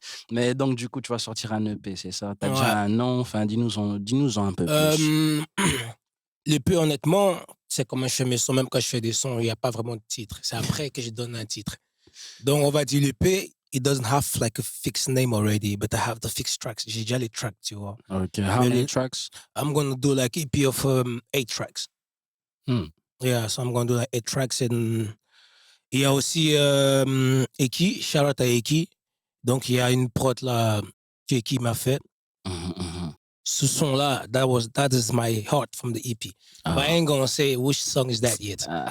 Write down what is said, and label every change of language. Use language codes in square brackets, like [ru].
[fr] Mais donc, du coup, tu vas sortir un EP, c'est ça? T'as déjà un nom? Enfin, dis-nous-en un peu plus. L'EP, honnêtement, c'est comment je fais mes sons. Même quand je fais des sons, il n'y a pas vraiment de titre. C'est après que je donne un titre. Donc, on va dire l'EP. [en] It doesn't have like a fixed name already, but I have the fixed tracks. [fr] J'ai déjà les tracks, tu vois. [en] Okay, how many tracks? I'm going to do like EP of 8 tracks. Yeah, so I'm going to do like 8 tracks. [fr] And il y a aussi Eki, shout out à Eki. Donc, il y a une prod là que Eki m'a fait. Ce son-là, [en] that is my heart from the EP. But I ain't gonna say which song is that yet.